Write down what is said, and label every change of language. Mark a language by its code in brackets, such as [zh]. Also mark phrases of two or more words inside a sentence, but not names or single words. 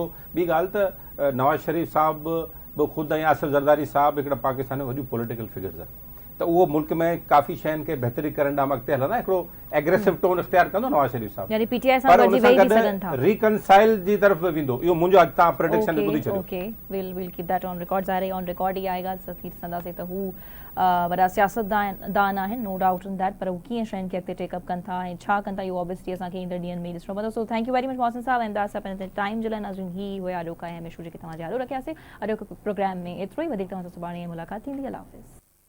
[sd] ॿी ॻाल्हि त नवाज़ शरीफ़ साहब बि ख़ुदि ऐं आसिफ़ ज़रदारी साहब हिकिड़ा पाकिस्तान में वॾियूं [en] political figures [sd] आहे, त उहो मुल्क में काफ़ी शयुनि खे बहितरी करण ॾांहुं अॻिते हलंदा, हिकिड़ो [en] aggressive tone [sd] इख़्तियार कंदो नवाज़ शरीफ़ साहब, यानी पीटीआई सां पर गॾिजी उन सां वेही बि सघनि था। गॾु रिकनसाइल जी तरफ़ बि वेंदो, इहो मुंहिंजो अॻु तव्हां प्रेडिक्शन ॿुधी छॾियो। [en] okay, will keep that on record. [sd] ज़ाहिर [en] on record [sd] ई आएगा, थी ॾिसंदासीं त हू वॾा सियासतदान आहिनि, [en] no doubt in that, [sd] पर हू कीअं शयुनि खे अॻिते टेकअप कनि था ऐं छा कनि था, इहो ऑब्वियसली असांखे ईंदड़ ॾींहंनि में ॾिसणो पवंदो। [en] so thank you very much [sd] मोहसिन साहब, ऐं दास पंहिंजे टाइम जे लाइ। नाज़रीन, ही हुया अॼोका ऐं हमेशह जेके तव्हां यादि रखियासीं। अॼोके प्रोग्राम में एतिरो ई, वधीक तव्हां सां सुभाणे मुलाक़ात थींदी। अल्लाह हाफ़िज़।